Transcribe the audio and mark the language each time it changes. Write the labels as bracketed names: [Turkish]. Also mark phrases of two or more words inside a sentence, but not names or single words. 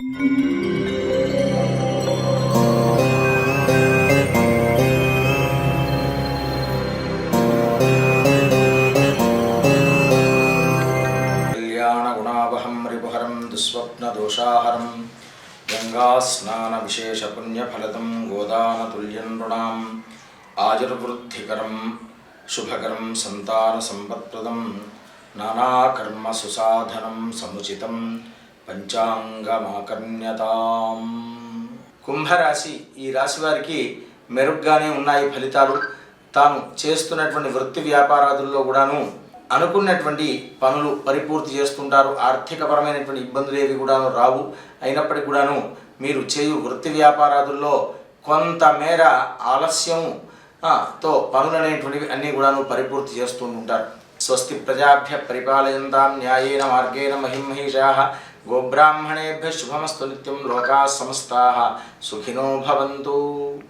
[Sanskrit] कल्याणगुणावहं रिपुहरं दुःस्वप्नदोषाहरं गङ्गास्नानविशेषपुण्यफलदं गोदानतुल्यं नृणाम् आयुर्वृद्धिकरं शुभकरं सन्तानसम्पत्प्रदं नानाकर्मसुसाधनं समुचितं పంచాంగమాకర్ణ్యతాం. [Telugu] కుంభరాశి ఈ రాశి వారికి మెరుగ్గానే ఉన్నాయి ఫలితాలు. తాను చేస్తున్నటువంటి వృత్తి వ్యాపారాదుల్లో కూడాను అనుకున్నటువంటి పనులు పరిపూర్తి చేస్తుంటారు. ఆర్థికపరమైనటువంటి ఇబ్బందులు ఏవి కూడాను రావు. అయినప్పటికీ కూడాను మీరు చేయు వృత్తి వ్యాపారాదుల్లో కొంతమేర ఆలస్యం తో పనులు అనేటువంటివి అన్నీ కూడాను పరిపూర్తి చేస్తూ ఉంటారు. [Sanskrit] స్వస్తి ప్రజాభ్య పరిపాలయంతాం న్యాయేన మార్గేణ మహిమహేషాః గోబ్రాహ్మణేభ్య శుభమస్తు నిత్యం లోకాః సమస్తాః సుఖినో భవంతు.